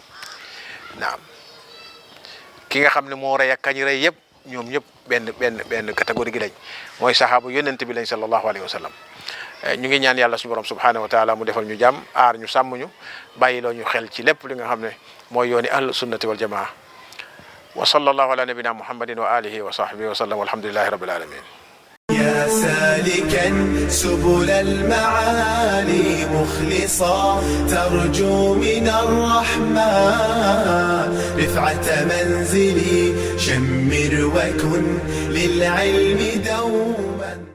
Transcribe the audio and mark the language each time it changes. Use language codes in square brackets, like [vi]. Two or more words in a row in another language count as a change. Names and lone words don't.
[wo] naam ki nga xam ne moo rey ak kañ rey yëpp ñoom ñëpp benn catégorie gi lañ mooy saxaaba yonent bi lañ [ar] صلى الله عليه وسلم. [wo] ñu ngi ñaan yàlla suñu borom [ar] سبحانه وتعالى [wo] mu defal ñu jàmm aar ñu sàmm ñu bàyyiloo ñu xel ci lépp li nga xam ne mooy yooni [ar] أهل السنة والجماعة. وصلى الله على نبينا محمد وعلى آله وصحبه وسلم والحمد لله رب العالمين. يا سالكا سبل المعالي مخلصا ترجو من الرحمن رفعة منزلي شمر وكن للعلم دوما.